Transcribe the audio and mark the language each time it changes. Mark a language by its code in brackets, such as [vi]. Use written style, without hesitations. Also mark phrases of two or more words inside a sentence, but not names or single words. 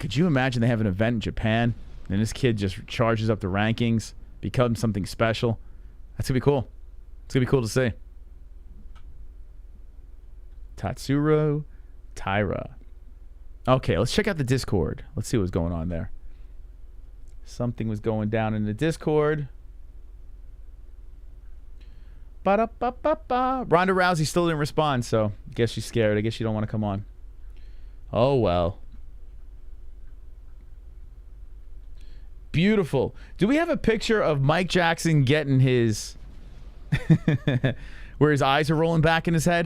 [en] Could you imagine they have an event in Japan and this kid just charges up the rankings, becomes something special? That's going to be cool. It's going to be cool to see. Tatsuro Taira. Okay, let's check out the Discord. Let's see what's going on there. Something was going down in the Discord. Ba-da-ba-ba-ba. Ronda Rousey still didn't respond, so I guess she's scared. I guess she don't want to come on. Oh, well. Beautiful. Do we have a picture of Mike Jackson getting his... where his eyes are rolling back in his head?